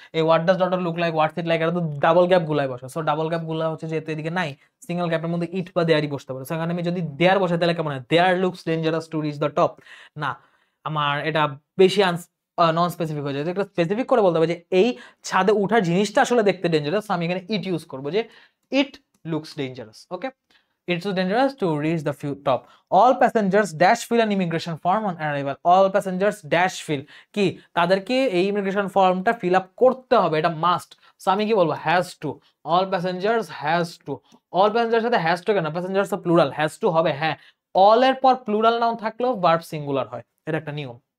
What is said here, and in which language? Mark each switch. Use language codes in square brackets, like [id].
[bn] এই what does dot look like, what's it like, এটা তো ডাবল গ্যাপ গুলাই বসে, সো ডাবল গ্যাপ গুলা হচ্ছে যেহেতু এদিকে নাই, সিঙ্গেল গ্যাপের মধ্যে ইট বা দেয়ারই বসতে পারো। সেখানে আমি যদি দেয়ার বসাই তাহলে কেমন হয়, [en] there looks dangerous to reach the top, [bn] না আমার এটা বেশি নন স্পেসিফিক হয়ে যায়, একটা স্পেসিফিক করে বলতে হবে যে এই ছাদে উঠার জিনিসটা আসলে দেখতে ডেঞ্জারাস, আমি এখানে ইট ইউজ করবো, যে [en] It looks dangerous. [bn] Okay, [en] It's too dangerous to reach the top. All passengers dash fill an immigration form on arrival. All passengers dash fill [bn] কি তাদেরকে এই ইমিগ্রেশন ফর্মটা ফিল আপ করতে হবে, এটা মাস্ট। সো আমি কি বলবো, has to. [en] All passengers has to. [bn] All passenger সাথে হ্যাজ টু কেন, প্যাসেঞ্জার্স তো প্লুরাল, হ্যাজ টু হবে। হ্যাঁ, অল এর পর প্লুরাল নাউন থাকলেও ভার্ব সিঙ্গুলার হয়, এটা একটা নিয়ম।